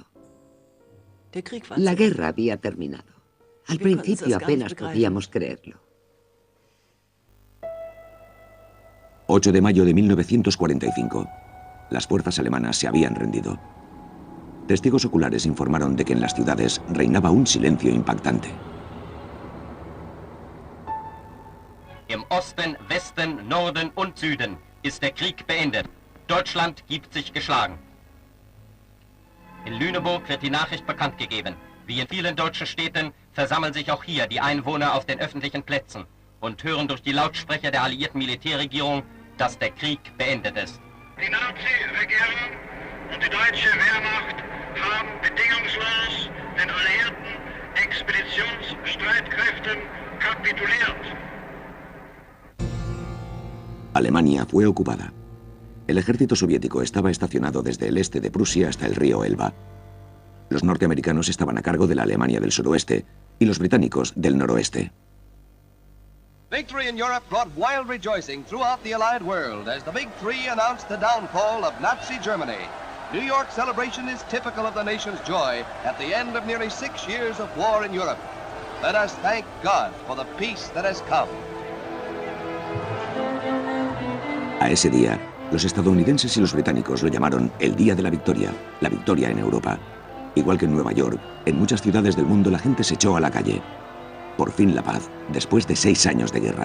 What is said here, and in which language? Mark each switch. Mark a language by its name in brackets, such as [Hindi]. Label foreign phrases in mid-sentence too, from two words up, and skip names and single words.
[Spanish] La guerra había terminado. Al principio apenas podíamos creerlo. 8 de mayo de 1945. Las fuerzas alemanas se habían rendido. Testigos oculares informaron de que en las ciudades reinaba un silencio impactante. [German] Im Osten, Westen, Norden und Süden ist der Krieg beendet. Deutschland gibt sich geschlagen. In Lüneburg wird die Nachricht bekannt gegeben. Wie in vielen deutschen Städten versammeln sich auch hier die Einwohner auf den öffentlichen Plätzen und hören durch die Lautsprecher der alliierten Militärregierung, dass der Krieg beendet ist. Die Nazi-Regierung und die deutsche Wehrmacht haben bedingungslos den alliierten Expeditionsstreitkräften kapituliert. [Spanish] Alemania fue ocupada. El ejército soviético estaba estacionado desde el este de Prusia hasta el río Elba. Los norteamericanos estaban a cargo de la Alemania del suroeste y los británicos del noroeste. [English] Victory in Europe brought wild rejoicing throughout the Allied world as the Big Three announced the downfall of Nazi Germany. New York's celebration is typical of the nation's joy at the end of nearly 6 years of war in Europe. Let us thank God for the peace that has come. [Spanish] A ese día, los estadounidenses y los británicos lo llamaron el Día de la Victoria en Europa. Igual que en Nueva York, en muchas ciudades del mundo la gente se echó a la calle. Por fin la paz, después de 6 años de guerra.